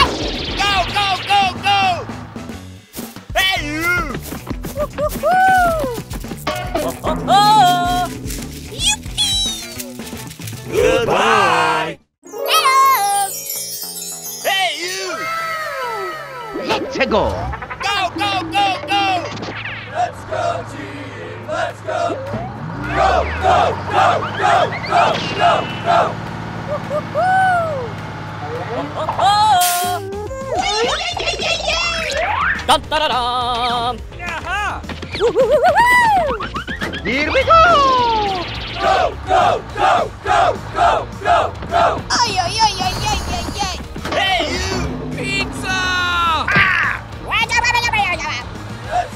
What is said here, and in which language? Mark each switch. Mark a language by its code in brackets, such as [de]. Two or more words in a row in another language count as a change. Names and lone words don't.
[en] Go, go, go, go! Hey, you! Goodbye! Hello! Hey, you! Let's go! Go, go, go, go! Let's go, team! Let's go! Go, go, go, go, go, go, go! Dun, da, da, dum. Here we go! Go, go, go, go, go, go, go! Hey, you! Pizza! Let's go, team!